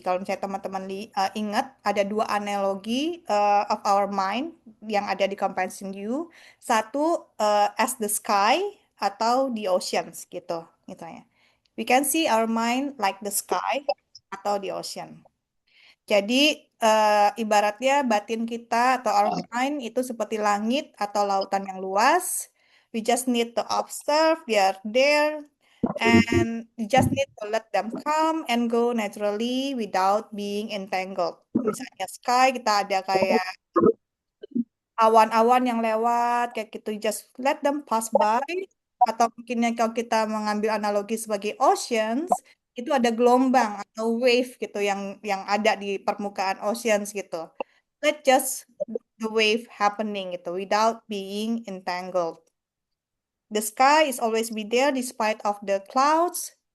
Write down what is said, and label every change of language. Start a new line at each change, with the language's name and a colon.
Indonesian: Kalau misalnya teman-teman ingat, ada dua analogi of our mind yang ada di Compassion You. Satu
English: as the sky, atau the oceans
Indonesian: gitu misalnya.
English: We can see our mind like the sky atau the ocean.
Indonesian: Jadi ibaratnya batin kita atau our mind itu seperti langit atau lautan yang luas.
English: We just need to observe they are there and you just need to let them come and go naturally without being entangled.
Indonesian: Misalnya sky kita ada kayak awan-awan yang lewat kayak gitu,
English: just let them pass by.
Indonesian: Atau mungkinnya kalau kita mengambil analogi sebagai oceans, itu ada gelombang atau wave gitu yang ada di permukaan oceans gitu.
English: Let just the wave happening gitu without being entangled. The sky is always be there despite of the clouds.